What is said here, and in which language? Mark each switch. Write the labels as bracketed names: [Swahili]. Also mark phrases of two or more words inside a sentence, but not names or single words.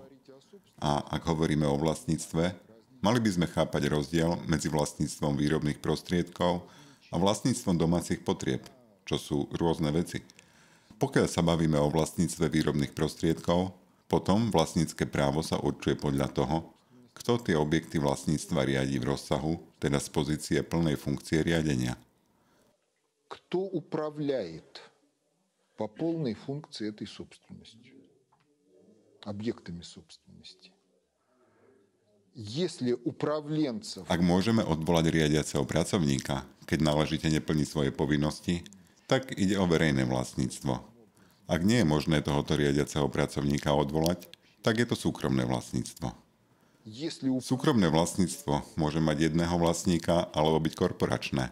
[Slovak] A ak hovoríme o vlastníctve, mali by sme chápať rozdiel medzi vlastníctvom výrobných prostriedkov a vlastníctvom domácich potrieb, čo sú rôzne veci. Pokiaľ sa bavíme o vlastníctve výrobných prostriedkov, potom vlastnícke právo sa určuje podľa toho, kto tie objekty vlastníctva riadi v rozsahu, teda z pozície plnej funkcie riadenia. [Russian] Кто управляет по полной функции этой собственностью, объектами собственности? Если управленцев... [Slovak] Ak môžeme odvolať riadiaceho pracovníka, keď náležite neplní svoje povinnosti, tak ide o verejné vlastníctvo. Ak nie je možné tohoto riadiaceho pracovníka odvolať, tak je to súkromné vlastníctvo. Súkromné vlastníctvo môže mať jedného vlastníka alebo byť korporačné.